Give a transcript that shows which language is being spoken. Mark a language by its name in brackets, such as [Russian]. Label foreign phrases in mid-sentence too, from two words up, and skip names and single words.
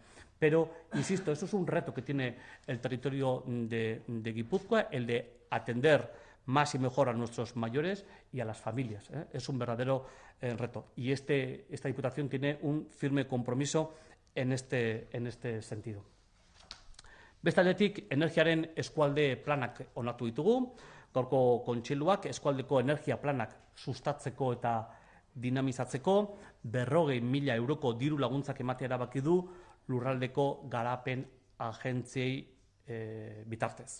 [Spanish] Pero, insisto, eso es un reto que tiene el territorio de Guipúzcoa, el de atender más y mejor a nuestros mayores y a las familias. Es un verdadero reto. Y esta Diputación tiene un firme compromiso en este sentido. [Basque] Beste aldetik, energiaren eskualde planak onartu ditugu. Gaurko kontseiluak eskualdeko energia planak sustatzeko eta dinamizatzeko 40.000 euroko diru laguntzak ematea erabaki du lurraldeko garapen agentziei bitartez.